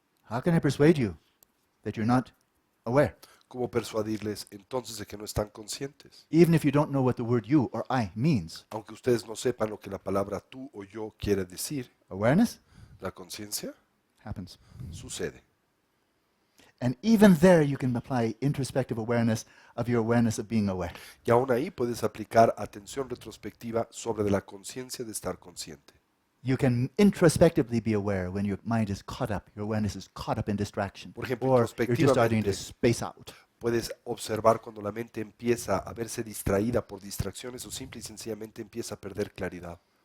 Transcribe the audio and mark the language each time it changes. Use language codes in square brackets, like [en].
[en] How can I persuade you that you're not aware? [es] ¿Cómo persuadirles entonces de que no están conscientes? [en] Even if you don't know what the word you or I means. [es] Aunque ustedes no sepan lo que la palabra tú o yo quiere decir, [en] Awareness [es] la conciencia [en] happens. [es] sucede. [en] And even there you can apply introspective awareness of your awareness of being aware. [es] Y aún ahí puedes aplicar atención retrospectiva sobre de la conciencia de estar consciente. [en] You can introspectively be aware when your mind is caught up, your awareness is caught up in distraction. [es] Por ejemplo, [en] Or you're just starting to [es] introspectivamente, [en] space out. [es] puedes observar cuando la mente empieza a verse distraída por distracciones o simple y sencillamente empieza a perder claridad.